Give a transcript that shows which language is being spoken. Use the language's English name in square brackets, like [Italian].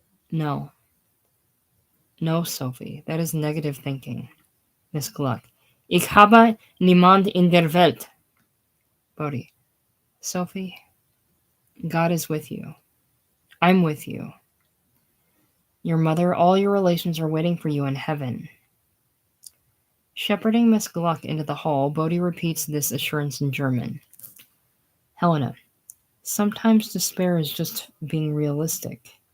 [English] No, Sophie, that is negative thinking. Miss Gluck. [German] Ich habe niemand in der Welt. Bodhi. Sophie, [English] God is with you. I'm with you. Your mother, all your relations are waiting for you in heaven. Shepherding Miss Gluck into the hall, Bodhi repeats this assurance in German. Helena, sometimes despair is just being realistic.